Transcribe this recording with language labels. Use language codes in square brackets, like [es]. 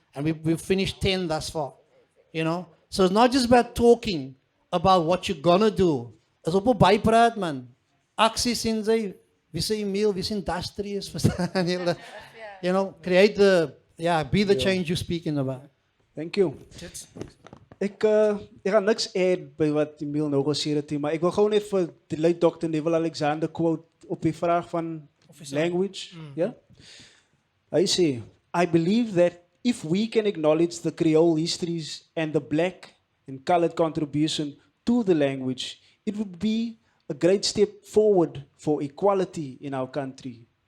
[en] And we've finished 10 thus far, you know? So it's not just about talking about what you're gonna do. [af] It's op 'n bypraat, man. Aksies in sy, wie sê Emile, wie sê industrious, verstaan julle? [en] You know, be the change you're speaking about. Thank you. [af] Ek gaan niks add by wat Emile nou gesê het nie, maar ek wil gou net vir die late Dr. Neville Alexander quote op die vraag van language. Ja? Hy sê, [en] I believe that if we can acknowledge the Creole histories and the black and colored contribution to the language, it would be a great step forward for equality in our country.